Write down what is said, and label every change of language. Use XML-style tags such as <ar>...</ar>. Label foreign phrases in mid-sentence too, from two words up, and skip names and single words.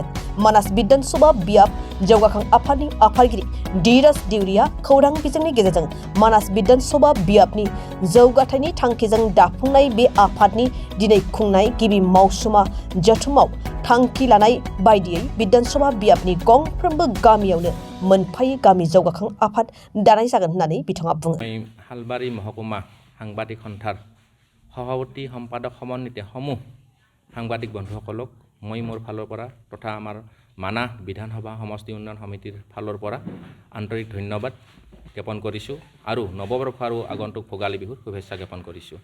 <brx>मानास विधानसभा बियाब जौगाखां आफादनि आफादगिरि धीराज देउरिया खौरां बिजोंनि गेजेरजों मानास विधानसभा बियाबनि जौगाथायनि थांखिजों दाफुंनाय बे आफादनि दिनै खुंनाय गिबि मावसुमा जथुमाव थांखि लानाय बायदियै विधानसभा बियाबनि गंफ्रोमबो गामियावनो मोनफायै गामि जौगाखां आफाद दानाय जागोन होननानै बिथाङा बुङो।</brx> <as>हालबारि महकुमा সাংবাদিক সন্থাৰ সভাপতি সম্পাদক সমন্বিতে সমূহ সাংবাদিক বন্ধুসকলক মই মোৰ ফালৰ পৰা তথা আমাৰ মানাহ বিধানসভা সমষ্টি উন্নয়ন সমিতিৰ ফালৰ পৰা আন্তৰিক ধন্যবাদ জ্ঞাপন কৰিছোঁ আৰু নৱবৰ্ষ আৰু আগন্তুক ভোগালী বিহুৰ শুভেচ্ছা জ্ঞাপন কৰিছোঁ।</as>